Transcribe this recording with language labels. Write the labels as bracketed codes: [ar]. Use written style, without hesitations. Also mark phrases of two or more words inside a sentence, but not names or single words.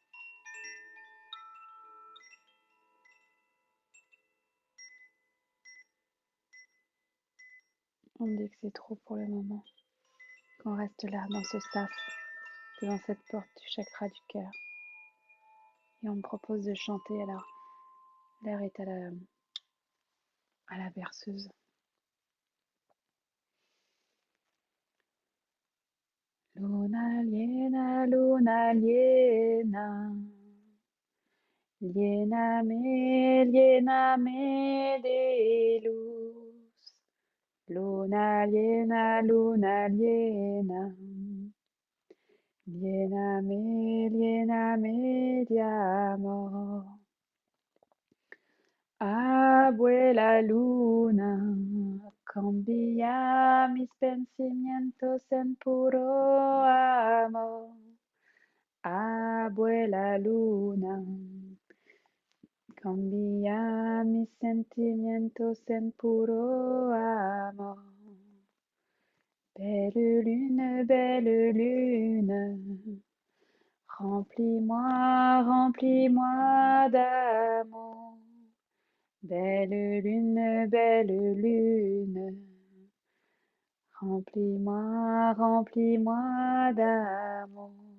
[fr] On me dit que c'est trop pour le moment. Qu'on reste là, dans ce sas, devant cette porte du chakra du cœur. Et on me propose de chanter, alors l'air est à la berceuse. [es] Luna liena, luna liena. Liena me de luz. Luna liena. Liena me de amor. abuela luna, cambia mis pensamientos en puro amor. Abuela luna, cambia mis sentimientos en puro amor. [fr] Belle lune, remplis-moi, remplis-moi d'amour. Belle lune, remplis-moi, remplis-moi d'amour.